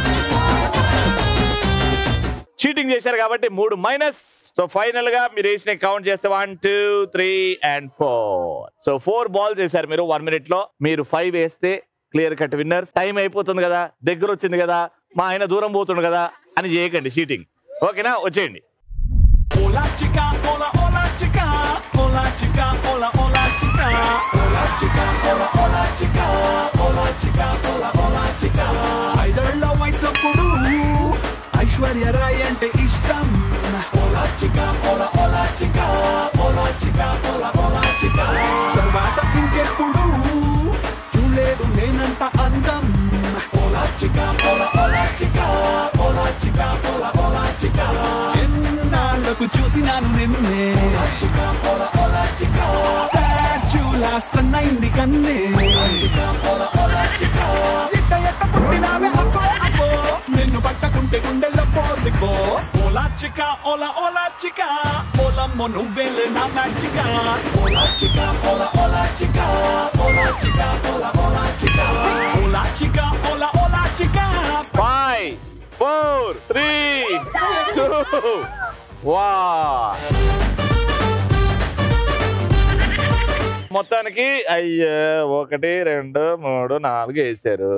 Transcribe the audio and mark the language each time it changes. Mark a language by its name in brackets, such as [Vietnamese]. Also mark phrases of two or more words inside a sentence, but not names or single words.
[Telugu] చీటింగ్ చేశారు కాబట్టి 3 మైనస్. సో ఫైనల్ గా మీరు వేసిన కౌంట్ చేస్తే 1 2 3 and 4. సో 4 బాల్స్ వేసారు మీరు 1 minute లో. మీరు 5 వేస్తే [English] clear cut winner. [Telugu] టైం అయిపోతుంది కదా, దగ్గర వచ్చింది కదా, మా ఆయన దూరం పోతుండు కదా అని చేయకండి చీటింగ్. ఓకేనా? వచ్చేయండి. [Spanish] Hola chica, hola hola chica, hola chica, hola hola chica, hola chica, hola hola chica, hola chica, hola hola chica. [Telugu] ఐదళ్ళ వయసప్పుడు ఐశ్వర్య రాయ్ అంటే ఇష్టం. [Spanish] Hola chica, hola hola chica, hola chica, hola hola chica. [Telugu] తర్వాత ఇంకెప్పుడు చూడలేదు నేనంత అందం. [Spanish] Hola chica, hola hola chica, hola chica, hola hola chica. [Telugu] ఎన్నాళ్ళకు చూసినాను నిన్నే. [Spanish] Hola chica, hola hola chica. [English] statue lost [Telugu] అయింది కన్నే. [Spanish] Hola chica, hola hola chica. [Telugu] ఎట్ట ఎట్ట పుట్టినావే అబ్బో అబ్బో, నిన్ను పట్టకుంటే గుండెల్లో పోలిపో. [Spanish] Hola chica, hola hola chica, [Telugu] ఓలమ్మో నువ్వేలే నా మ్యాచికా. [Spanish] Hola chica, hola hola chica, hola chica, hola hola chica. Hola chica, hola hola chica. [Telugu] 5 4 3 2 1. మొత్తానికి అయ్యా 1 2 3 4 వేసారు.